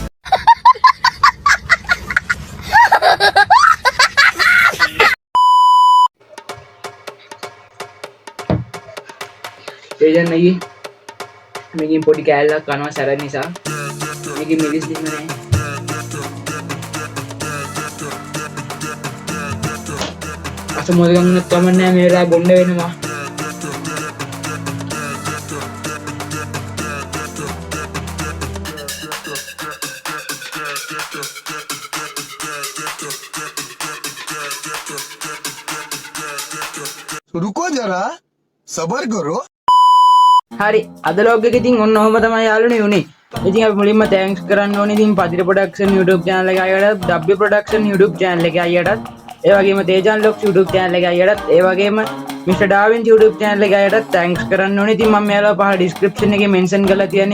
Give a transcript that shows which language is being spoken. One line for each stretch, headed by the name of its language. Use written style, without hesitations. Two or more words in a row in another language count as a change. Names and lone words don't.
Sinhala: තේජන් අයියේ මේකෙන් පොඩි කෑල්ලක් කනවා සැර නිසා. මේකෙන් මිරිස් දෙන්න නෑ. අසමෝදගන්න කමන්නේ මේ වෙලාව බොන්න වෙනවා.
Hindi: रुको जरा सबर करो
Sinhala: හරි අද ලොග් එක ඉතින් ඔන්න ඔහොම තමයි යාළුවනේ උනේ. ඉතින් අපි මුලින්ම තෑන්ක්ස් කරන්න ඕනේ ඉතින් පදිර ප්‍රොඩක්ෂන්
English: YouTube channel
Sinhala: එක අයටත් W production
English: YouTube channel
Sinhala: එක අයටත් ඒ වගේම තේජන් ලොක්ස්
English: YouTube channel
Sinhala: එක අයටත් ඒ වගේම Mr. Darwin
English: YouTube channel
Sinhala: එක අයටත් තෑන්ක්ස් කරන්න ඕනේ. ඉතින් මම මෙයාලා පහළ description එකේ mention කරලා තියන්නේ.